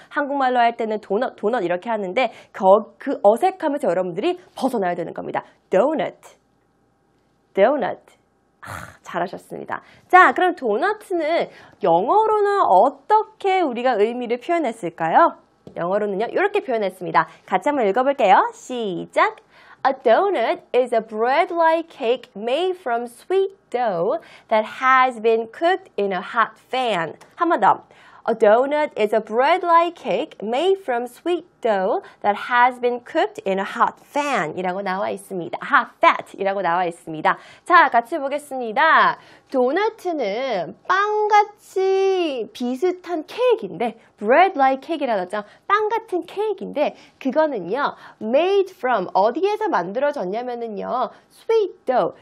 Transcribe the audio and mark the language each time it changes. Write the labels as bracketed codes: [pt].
[ko] 한국말로 할 때는 도넛 이렇게 하는데 그 어색함에서 여러분들이 벗어나야 되는 겁니다. donut, donut. 잘하셨습니다. 자, 그럼 도넛은 영어로는 어떻게 우리가 의미를 표현했을까요? 영어로는요, 이렇게 표현했습니다. 같이 한번 읽어볼게요. 시작! [en] A donut is a bread-like cake made from sweet dough that has been cooked in a hot fan. [ko] 한 번 더. [en] A donut is a bread-like cake made from sweet dough that has been cooked in a hot fan [ko] 이라고 나와 있습니다. hot fat 이라고 나와 있습니다. 자, 같이 보겠습니다. 도넛은 빵같이 비슷한 케이크인데 bread-like cake이라고 하죠. 빵 같은 케이크인데 그거는요 [en] made from [ko] 어디에서 만들어졌냐면은요 sweet dough.